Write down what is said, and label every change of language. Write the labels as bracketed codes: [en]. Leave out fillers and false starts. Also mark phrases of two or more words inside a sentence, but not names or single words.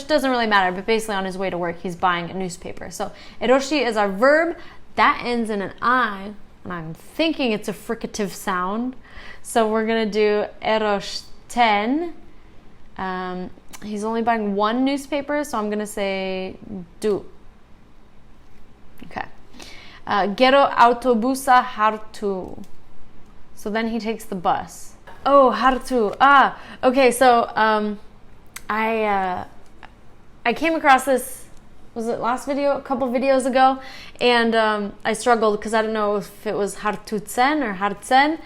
[en] Doesn't really matter, but basically on his way to work, he's buying a newspaper. So eroshi is our verb. That ends in an I, and I'm thinking it's a fricative sound. So we're gonna do eroshten. He's only buying one newspaper, so I'm gonna say du. [eu] Okay. Gero autobusa hartu. [en] So then he takes the bus. Oh, hartu. Okay. So I came across this. Was it last video? A couple videos ago, and I struggled because I didn't know if it was hartutsen or hartsen.